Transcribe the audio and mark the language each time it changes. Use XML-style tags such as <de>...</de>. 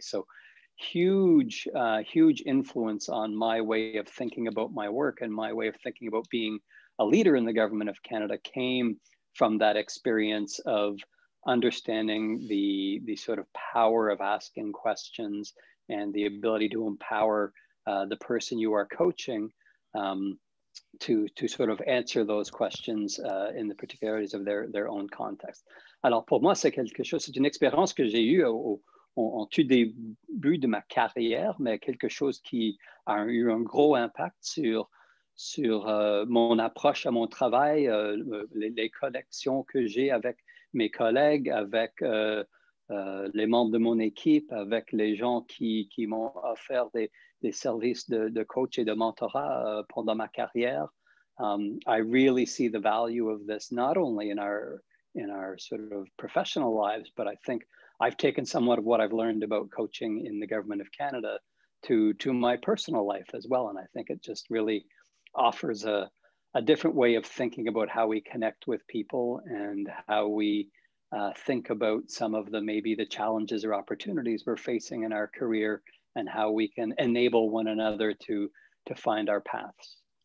<en>So huge influence on my way of thinking about my work and my way of thinking about being a leader in the Government of Canada came from that experience of understanding the sort of power of asking questions and the ability to empower the person you are coaching to sort of answer those questions in the particularities of their own context.</en> <fr>Alors pour moi, c'est une expérience que j'ai eue en tout début de ma carrière, mais quelque chose qui a eu un gros impact sur mon approche à mon travail, les connexions que j'ai avec mes collègues, avec les membres de mon équipe, avec les gens qui m'ont offert des services de coach et de mentorat pendant ma carrière.</fr> <en>I really see the value of this not only in our sort of professional lives, but I think I've taken somewhat of what I've learned about coaching in the Government of Canada to my personal life as well. And I think it just really offers a different way of thinking about how we connect with people and how we think about some of maybe the challenges or opportunities we're facing in our career and how we can enable one another to find our paths.</en>